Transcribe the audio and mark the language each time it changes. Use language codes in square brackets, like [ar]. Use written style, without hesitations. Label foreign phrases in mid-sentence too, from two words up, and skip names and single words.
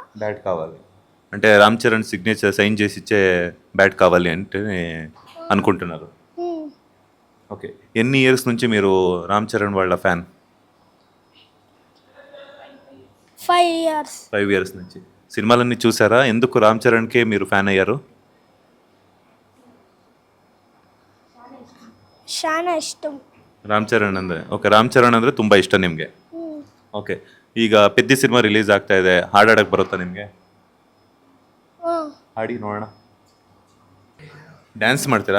[te] బ్యాట్ కావాలి అంటే రామ్ చరణ్ సిగ్నేచర్ సైన్ చేసి ఇచ్చే బ్యాట్ కావాలి అంటే అనుకుంటున్నారు. ఓకే, ఎన్ని ఇయర్స్ నుంచి మీరు రామ్ చరణ్ వాళ్ళ ఫ్యాన్? [en] 5 years. [te] 5 years నుంచి. సినిమాలన్నీ చూసారా? ఎందుకు రామ్ చరణ్కే మీరు ఫ్యాన్ అయ్యారు? శానా ఇష్ట. [kn] ರಾಮ್ ಚರಣ್ ಅಂದರೆ ಓಕೆ, ರಾಮ್ ಚರಣ್ ಅಂದರೆ ತುಂಬ ಇಷ್ಟ ನಿಮಗೆ. ಓಕೆ, ಈಗ ಪೆದ್ದಿ ಸಿನಿಮಾ ರಿಲೀಸ್ ಆಗ್ತಾ ಇದೆ, ಹಾಡಾಡಕ್ಕೆ ಬರುತ್ತಾ ನಿಮಗೆ? ಹಾಡಿ ನೋಡೋಣ. ಡ್ಯಾನ್ಸ್ ಮಾಡ್ತೀರಾ?